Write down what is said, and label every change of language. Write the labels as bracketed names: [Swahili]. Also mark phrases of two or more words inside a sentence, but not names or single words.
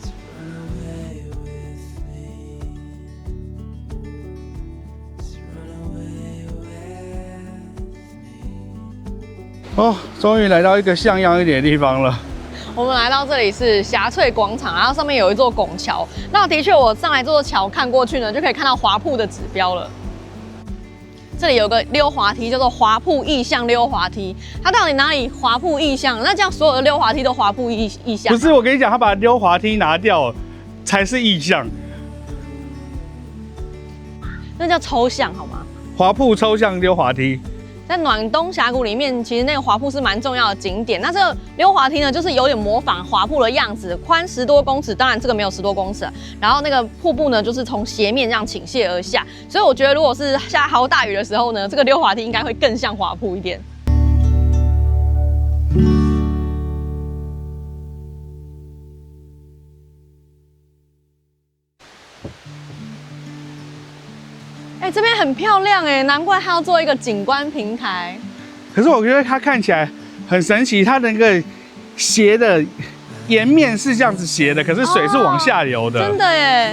[Chinese] 哦，終於來到一個像樣一點的地方了。我們來到這裡是霞翠廣場，然後上面有一座拱橋。那的確，我上來這座橋看過去呢，就可以看到滑瀑的指標了。這裡有個溜滑梯，叫做滑瀑意象溜滑梯。它到底哪裡滑瀑意象？那這樣所有的溜滑梯都滑瀑意象？不是，我跟你講，他把溜滑梯拿掉才是意象。那叫抽象好嗎？滑瀑抽象溜滑梯。在暖東峽谷裡面，其實那個滑瀑是蠻重要的景點。那這個溜滑梯呢，就是有點模仿滑瀑的樣子，寬10多公尺。當然這個沒有10多公尺。然後那個瀑布呢，就是從斜面這樣傾瀉而下。所以我覺得，如果是下豪大雨的時候呢，這個溜滑梯應該會更像滑瀑一點。哎，這邊很漂亮哎，難怪它要做一個景觀平台。可是我覺得它看起來很神奇，它那個斜的岩面是這樣子斜的，可是水是往下流的。真的耶！